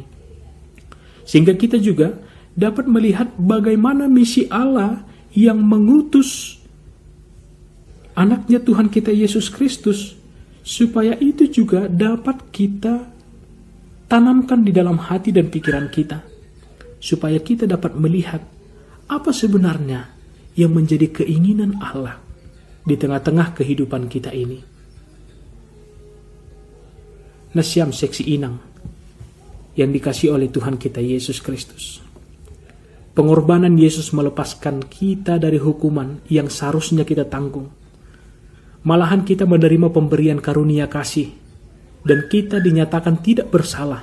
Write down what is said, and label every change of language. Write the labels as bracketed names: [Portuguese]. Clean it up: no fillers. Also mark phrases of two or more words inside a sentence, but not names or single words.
[Indonesian] Sehingga kita juga dapat melihat bagaimana misi Allah yang mengutus anaknya Tuhan kita Yesus Kristus, supaya itu juga dapat kita tanamkan di dalam hati dan pikiran kita, supaya kita dapat melihat apa sebenarnya yang menjadi keinginan Allah di tengah-tengah kehidupan kita ini. Nasiam seksi inang yang dikasih oleh Tuhan kita Yesus Kristus. Pengorbanan Yesus melepaskan kita dari hukuman yang seharusnya kita tanggung. Malahan kita menerima pemberian karunia kasih dan kita dinyatakan tidak bersalah.